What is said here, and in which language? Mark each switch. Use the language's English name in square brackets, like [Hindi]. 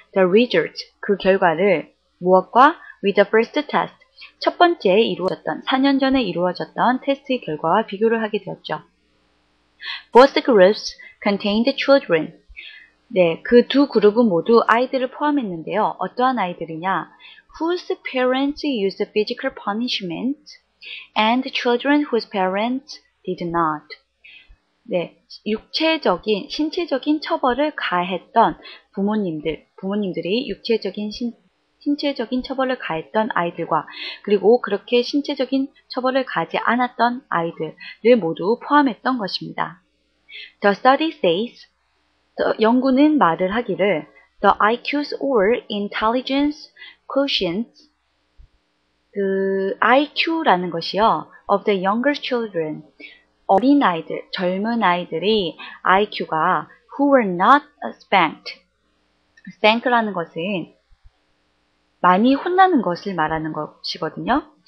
[English] The results, [Korean] 그 결과를 무엇과? [English] With the first test, [Korean] 첫 번째 4년 전에 이루어졌던 테스트의 결과와 비교를 하게 되었죠. [English] Both groups contained children. [Korean] 네, 그 두 그룹은 모두 아이들을 포함했는데요. 어떠한 아이들이냐? [English] Whose parents used physical punishment and children whose parents did not. [Korean] 네, 신체적인 처벌을 가했던 부모님들이 신체적인 처벌을 가했던 아이들과 그리고 그렇게 신체적인 처벌을 가지 않았던 아이들을 모두 포함했던 것입니다. [English] The study says, [Korean] 연구는 말을 하기를 [English] the IQs or intelligence quotients, [Korean] 그 IQ라는 것이요, [English] of the younger children, [Korean] 어린 아이들, 젊은 아이들이 IQ가 [English] who were not spanked. [Korean] spank라는 것은 많이 혼나는 것을 말하는 것이거든요.